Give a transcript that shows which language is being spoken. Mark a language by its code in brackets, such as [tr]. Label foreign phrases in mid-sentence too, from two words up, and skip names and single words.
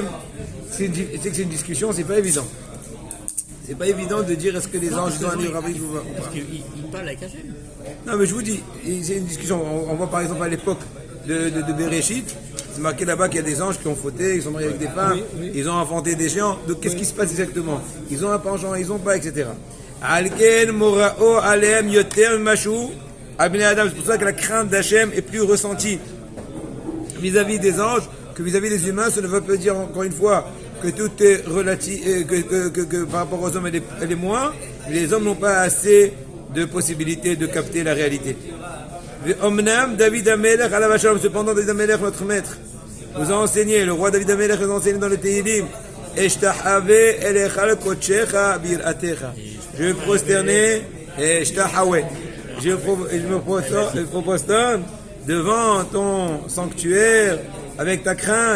[fr] C'est une discussion, c'est pas évident. C'est pas évident de dire est-ce que les anges ont un livre rabbinique ou pas. Parce qu'il parle avec Hachem. Non, mais je vous dis, c'est une discussion. On voit par exemple à l'époque de Bereshit, c'est marqué là-bas qu'il y a des anges qui ont fauté, ils sont mariés avec des femmes, ils ont enfanté des géants. Donc qu'est-ce qui se passe exactement? Ils ont un penchant, ils ont pas, etc. [he] לכן מוראו עליהם יותר משל בני אדם. [fr] C'est pour ça que la crainte d'Hachem est plus ressentie vis-à-vis des anges que vis-à-vis des humains. Ça ne veut pas dire encore une fois que tout est relatif, que par rapport aux hommes elle est moins. Les hommes n'ont pas assez de possibilités de capter la réalité. [he] אמנם דוד המלך עליו השלום. [fr] Cependant David Amelech, notre maître, nous a enseigné, le roi David Amelech nous a enseigné dans le Tehillim, [he] אשתחוה אל היכל קדשך ביראתך. [fr] Je vais me prosterner, Eshtahave. Je me prosterne devant ton sanctuaire avec ta crainte.